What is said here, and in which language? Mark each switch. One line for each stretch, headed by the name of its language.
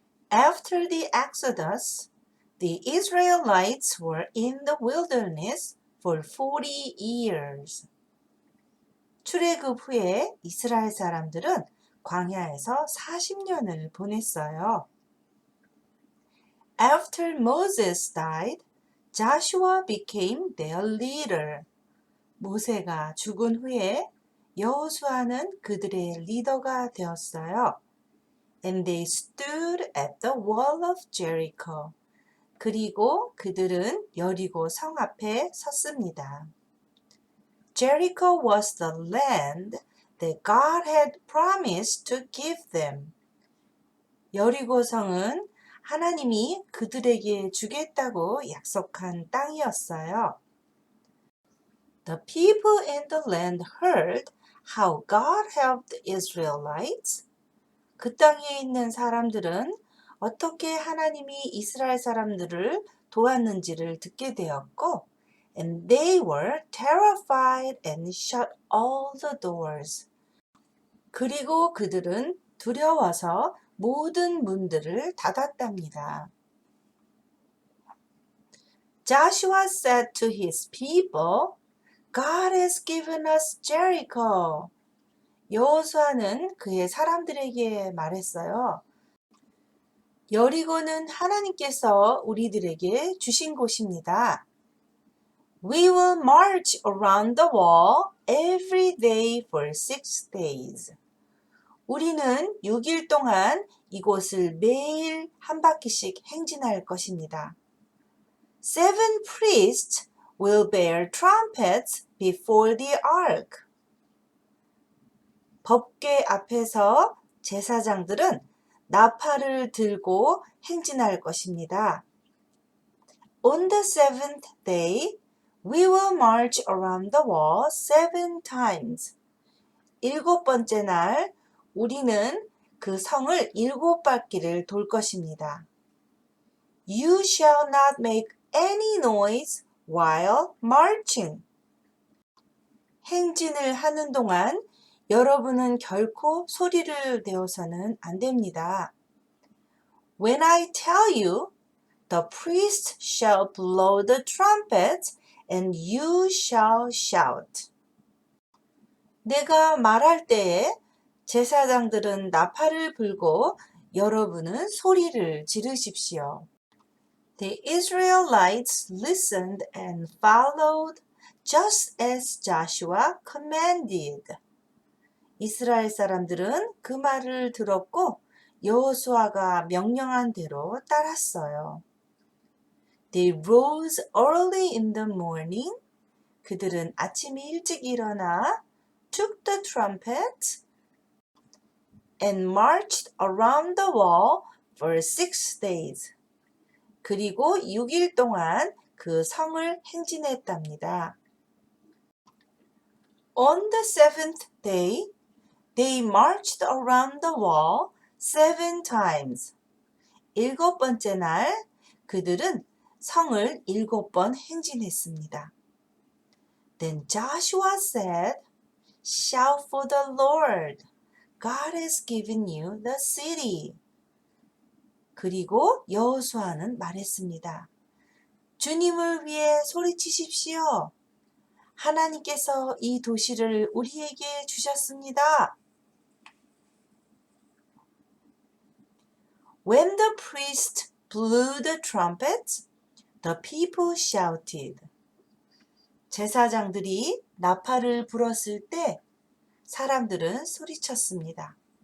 English: After the Exodus, the Israelites were in the wilderness for 40 years.
Korean: 출애굽 후에 이스라엘 사람들은 광야에서 40년을 보냈어요.
English: After Moses died, Joshua became their leader.
Korean: 모세가 죽은 후에 여호수아는 그들의 리더가 되었어요.
English: And they stood at the wall of Jericho.
Korean: 그리고 그들은 여리고 성 앞에 섰습니다.
English: Jericho was the land that God had promised to give them.
Korean: 여리고 성은 하나님이 그들에게 주겠다고 약속한 땅이었어요.
English: The people in the land heard how God helped the Israelites.
Korean: 그 땅에 있는 사람들은 어떻게 하나님이 이스라엘 사람들을 도왔는지를 듣게 되었고,
English: and they were terrified and shut all the doors.
Korean: 그리고 그들은 두려워서 모든 문들을 닫았답니다.
English: Joshua said to his people, God has given us Jericho.
Korean: 여호수아는 그의 사람들에게 말했어요. 여리고는 하나님께서 우리들에게 주신 곳입니다.
English: We will march around the wall every day for 6 days.
Korean: 우리는 6일 동안 이곳을 매일 한 바퀴씩 행진할 것입니다.
English: 7 priests will bear trumpets before the ark.
Korean: 법궤 앞에서 제사장들은 나팔을 들고 행진할 것입니다.
English: On the 7th day, we will march around the wall 7 times.
Korean: 7번째 날, 우리는 그 성을 7바퀴를 돌 것입니다.
English: You shall not make any noise while marching.
Korean: 행진을 하는 동안 여러분은 결코 소리를 내어서는 안 됩니다.
English: When I tell you, the priest shall blow the trumpets and you shall shout.
Korean: 내가 말할 때에 제사장들은 나팔을 불고 여러분은 소리를 지르십시오.
English: The Israelites listened and followed just as Joshua commanded.
Korean: 이스라엘 사람들은 그 말을 들었고 여호수아가 명령한 대로 따랐어요.
English: They rose early in the morning.
Korean: 그들은 아침에 일찍 일어나
English: took the trumpet and marched around the wall for 6 days.
Korean: 그리고 6일 동안 그 성을 행진했답니다.
English: On the 7th day, they marched around the wall 7 times.
Korean: 7번째 날 그들은 성을 7번 행진했습니다.
English: Then Joshua said, Shout for the Lord. God has given you the city.
Korean: 그리고 여호수아는 말했습니다. 주님을 위해 소리치십시오. 하나님께서 이 도시를 우리에게 주셨습니다.
English: When the priest blew the trumpet, the people shouted.
Korean: 제사장들이 나팔을 불었을 때 사람들은 소리쳤습니다.